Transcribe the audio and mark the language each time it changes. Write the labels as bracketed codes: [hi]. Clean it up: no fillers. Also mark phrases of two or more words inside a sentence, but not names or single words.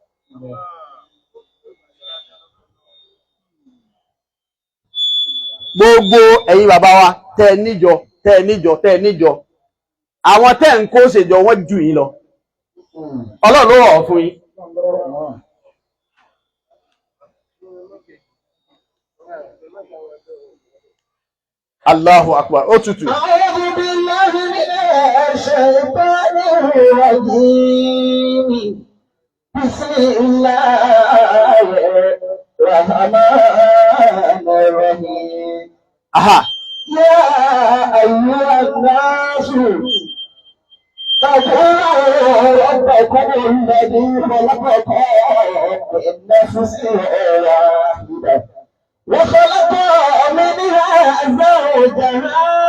[yo] Gbogbo ẹ̀yin bàbá wa tẹ́ níjọ, àwọn tẹ́ ń kó ṣèjọ wọ́n jù yín lọ. Ọlọ́run ló rọ̀ fún yín. [ar] الله أكبر, [yo] ó tutù. [ar] أعوذ بالله من الشيطان الرجيم. بسم الله الرحمن الرحيم. Aha. يا أيها الناس اتقوا ربكم الذي خلقكم من نفس واحدة وخلق منها زوجها